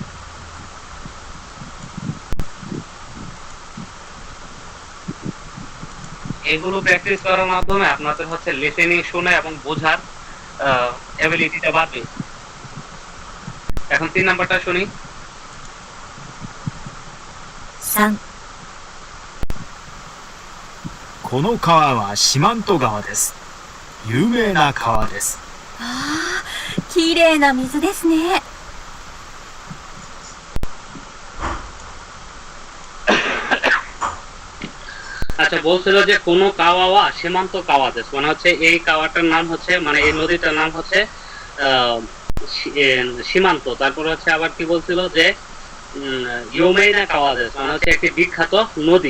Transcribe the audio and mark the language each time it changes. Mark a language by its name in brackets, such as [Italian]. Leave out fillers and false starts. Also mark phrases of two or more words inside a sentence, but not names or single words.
[Bangla] এগুলো প্র্যাকটিস করার মাধ্যমে আপনাদের হচ্ছে লিসেনিং শুনে এবং বোঝার এবিলিটিটা বাড়বে। এখন 3 নাম্বারটা শুনি। [Japanese] 3、この川は四万十川です。有名な川です。ああ、綺麗な水ですね。 [Bangla] আচ্ছা, বলছিল যে [Japanese] この 川 四万十 川 です [Bangla] মানে হচ্ছে এই কাওয়াটার নাম হচ্ছে মানে এই নদীটার নাম হচ্ছে সীমান্ত। তারপর হচ্ছে আবার কি বলছিল যে [Japanese] 有名な 川 です [Bangla] মানে হচ্ছে একটি বিখ্যাত নদী।